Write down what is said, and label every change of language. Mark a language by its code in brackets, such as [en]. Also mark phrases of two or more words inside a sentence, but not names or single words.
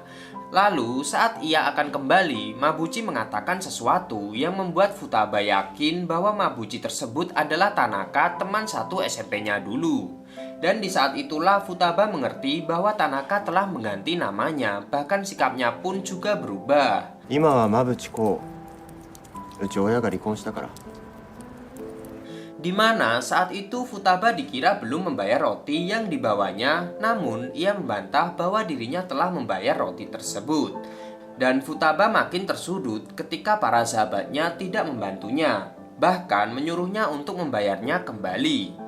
[id] Lalu saat ia akan kembali, Mabuchi mengatakan sesuatu yang membuat Futaba yakin bahwa Mabuchi tersebut adalah Tanaka, teman satu SMP-nya dulu. Dan di saat itulah Futaba mengerti bahwa Tanaka telah mengganti namanya, bahkan sikapnya pun juga berubah. [ja] 今は馬淵子うち親が離婚したから [id] Di mana saat itu Futaba dikira belum membayar roti yang dibawanya, namun ia membantah bahwa dirinya telah membayar roti tersebut. Dan Futaba makin tersudut ketika para sahabatnya tidak membantunya, bahkan menyuruhnya untuk membayarnya kembali.